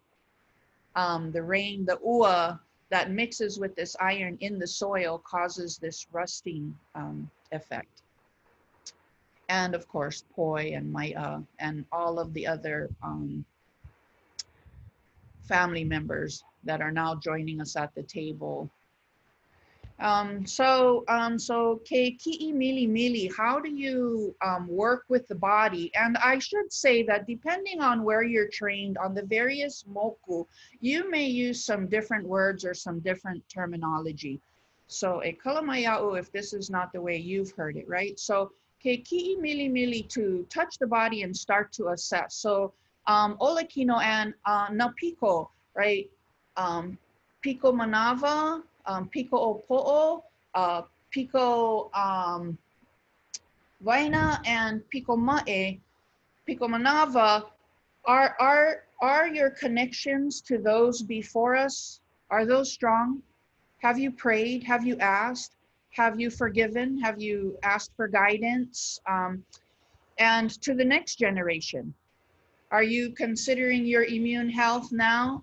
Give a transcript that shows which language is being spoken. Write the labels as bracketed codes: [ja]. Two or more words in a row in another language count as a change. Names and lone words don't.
[en] The rain, the ua that mixes with this iron in the soil causes this rusting effect. And of course, poi and maia and all of the other family members that are now joining us at the table. [haw] So ke ki'i mili mili, [en] how do you work with the body? And I should say that depending on where you're trained on the various moku, you may use some different words or some different terminology. So [haw] e kalamaya'u [en] if this is not the way you've heard it, right? So [haw] ke ki'i mili mili [en] to touch the body and start to assess. So [haw] ola kino [en] and [haw] na piko, [en] right? [haw] Piko manava, piko opo'o, piko vaina, and piko ma'e, piko manava. [en] Are your connections to those before us, are those strong? Have you prayed? Have you asked? Have you forgiven? Have you asked for guidance? And to the next generation, are you considering your immune health now?